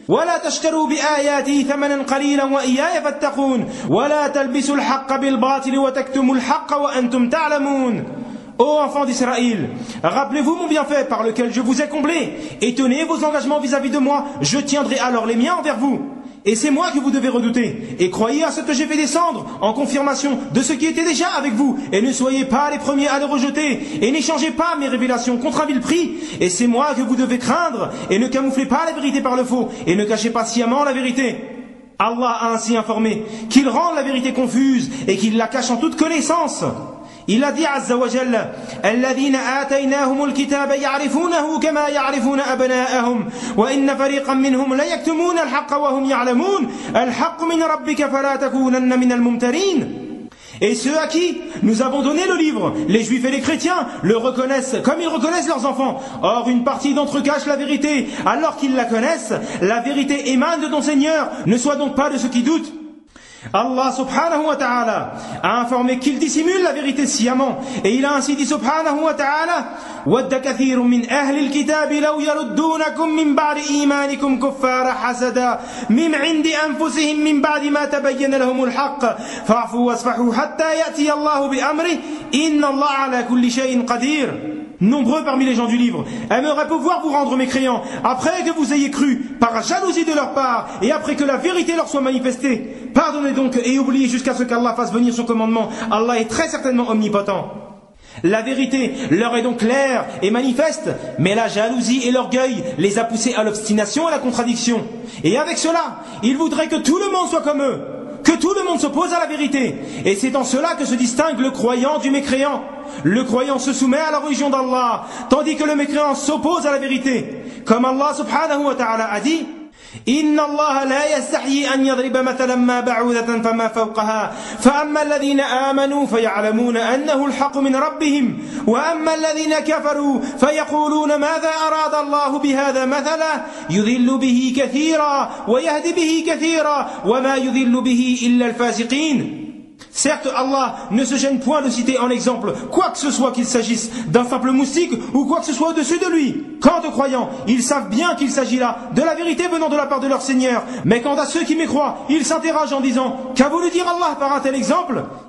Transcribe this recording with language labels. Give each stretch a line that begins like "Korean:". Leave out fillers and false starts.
Arabic: ولا تشتروا بآياتي ثمنا قليلا وإياي فاتقون ولا تلبسوا الحق بالباطل وتكتموا الحق وأنتم تعلمون.
French: Ô enfants d'Israël, rappelez-vous mon bienfait par lequel je vous ai comblé, et tenez vos engagements vis-à-vis de moi, je tiendrai alors les miens envers vous. Et c'est moi que vous devez redouter. Et croyez à ce que je vais descendre en confirmation de ce qui était déjà avec vous. Et ne soyez pas les premiers à le rejeter. Et n'échangez pas mes révélations contre un vil prix. Et c'est moi que vous devez craindre. Et ne camouflez pas la vérité par le faux. Et ne cachez pas sciemment la vérité. Allah a ainsi informé qu'il rend la vérité confuse et qu'il la cache en toute connaissance. Il a dit
Arabic: Azza wa Jalla, الذين آتيناهم الكتاب يعرفونه كما يعرفون أبناءهم وإن فريقا منهم ليكتمون الحق وهم يعلمون الحق من ربك فلا تكونن من الممترين.
French: Et ceux à qui nous avons donné le livre, les juifs et les chrétiens, le reconnaissent comme ils reconnaissent leurs enfants. Or, une partie d'entre eux cache la vérité, alors qu'ils la connaissent, la vérité émane de ton Seigneur. Ne sois donc pas de ceux qui doutent. Allah subhanahu wa ta'ala a informé qu'il dissimule la vérité sciemment. Et il a ainsi dit subhanahu wa ta'ala,
Arabic: وَدَّ كَثِيرٌ مِّنْ أَهْلِ الْكِتَابِ لَوْ يَرُدُّونَكُمْ مِّنْ بَعْدِ إِيمَانِكُمْ كُفَّارَ حَسَدًا مِّنْ عِنْدِ أَنفُسِهِمْ مِّنْ بَعْدِ مَا تَبَيَّنَ لَهُمُ الْحَقَّ فَعْفُوا وَاسْفَحُوا حَتَّى يَأْتِيَ اللَّهُ بِأَمْرِهِ إِنَّ اللَّهَ عَلَى كُلِّ شَيْءٍ قَدِيرٌ.
French: Nombreux parmi les gens du livre aimeraient pouvoir vous rendre mécréants après que vous ayez cru par jalousie de leur part et après que la vérité leur soit manifestée. Pardonnez donc et oubliez jusqu'à ce qu'Allah fasse venir son commandement. Allah est très certainement omnipotent. La vérité leur est donc claire et manifeste, mais la jalousie et l'orgueil les a poussés à l'obstination et à la contradiction. Et avec cela, ils voudraient que tout le monde soit comme eux, que tout le monde s'oppose à la vérité. Et c'est en cela que se distingue le croyant du mécréant. Le croyant se soumet à la religion d'Allah, tandis que le mécréant s'oppose à la vérité. Comme Allah subhanahu wa ta'ala a dit,
Arabic: إِنَّ اللَّهَ لَا يَسْتَحْيِي أَنْ يَضْرِبَ مَثَلًا مَا بَعُوذَةً فَمَا فَوْقَهَا فَأَمَّا الَّذِينَ آمَنُوا فَيَعْلَمُونَ أَنَّهُ الْحَقُّ مِنْ رَبِّهِمْ وَأَمَّا الَّذِينَ كَفَرُوا فَيَقُولُونَ مَاذَا أَرَادَ اللَّهُ بِهَذَا مَثَلًا يُضِلُّ بِهِ كَثِيرًا وَيَهْدِي بِهِ كَثِيرًا وَمَا يُضِلُّ بِهِ إِلَّا الْفَاسِقِينَ.
French: Certes, Allah ne se gêne point de citer en exemple quoi que ce soit qu'il s'agisse d'un simple moustique ou quoi que ce soit au-dessus de lui. Quant aux croyants, ils savent bien qu'il s'agit là de la vérité venant de la part de leur Seigneur. Mais quant à ceux qui mécroient, ils s'interrogent en disant « Qu'a voulu dire Allah par un tel exemple ?»